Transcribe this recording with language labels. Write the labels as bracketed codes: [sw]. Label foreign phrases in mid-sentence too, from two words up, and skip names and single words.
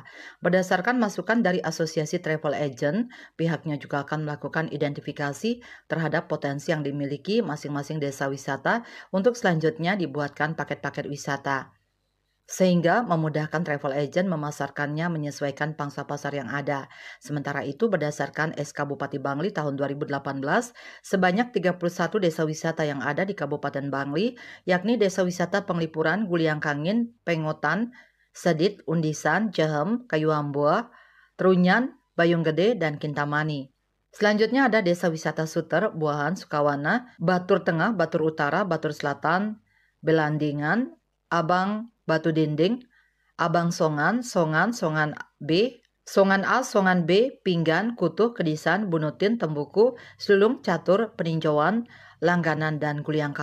[id] Berdasarkan masukan dari Asosiasi Travel Agent, pihaknya juga akan melakukan identifikasi terhadap potensi yang dimiliki masing-masing desa wisata untuk selanjutnya dibuatkan paket-paket wisata, sehingga memudahkan travel agent memasarkannya menyesuaikan pangsa pasar yang ada. Sementara itu, berdasarkan SK Bupati Bangli tahun 2018, sebanyak 31 desa wisata yang ada di Kabupaten Bangli, yakni Desa Wisata Penglipuran, Guliangkangin, Pengotan, Sedit, Undisan, Jehem, Kayuambua, Trunyan, Bayung Gede, dan Kintamani. Selanjutnya ada Desa Wisata Suter, Buahan, Sukawana, Batur Tengah, Batur Utara, Batur Selatan, Belandingan, Abang, Batu Dinding, Abang Songan, Songan, Songan B, Songan A, Songan B, Pinggan, Kutuh, Kedisan, Bunutin, Tembuku, Selulung, Catur, Peninjauan, Langganan, dan Guliangkawan.